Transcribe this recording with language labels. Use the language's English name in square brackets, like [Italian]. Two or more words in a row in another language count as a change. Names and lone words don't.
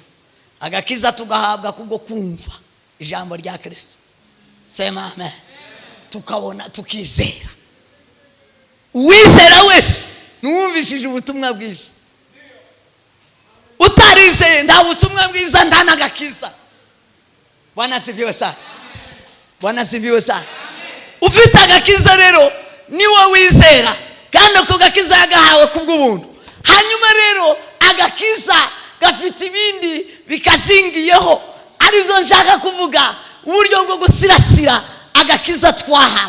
[Kinyarwanda] Agakiza tugahabwa kubwo kumva ijambo rya Kristo. [Swahili] Sema amen. [Kinyarwanda] Tukabona tukizera. Uwizera wese nuwumvishije ubutumwa bwiza. Utarizeye nta butumwa bwiza nta n'agakiza. [Swahili] Bwana asifiwe sana. Bwana asifiwe sana. [Kinyarwanda] Ufite agakiza rero niwe wizera, kandi ako gakiza yagahawe kubw'ubuntu. Hanyuma rero agakiza gafite ibindi bikazingiyeho, aribyo nshaka kuvuga, uburyo bwo gusirasira agakiza twahawe.